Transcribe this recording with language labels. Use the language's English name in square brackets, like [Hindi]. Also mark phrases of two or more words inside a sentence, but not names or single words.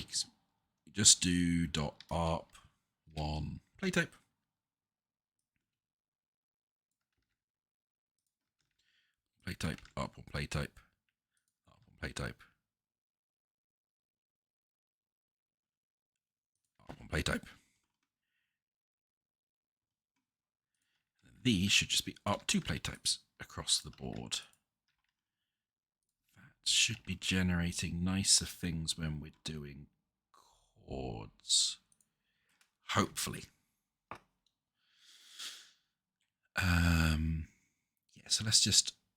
[English] You just do .arp1 playtype. Playtype, arp1 playtype, arp1 playtype, arp1 playtype. These should just be arp2 playtypes across the board. That should be generating nicer things when we're doing chords. Hopefully. Yeah, so let's just...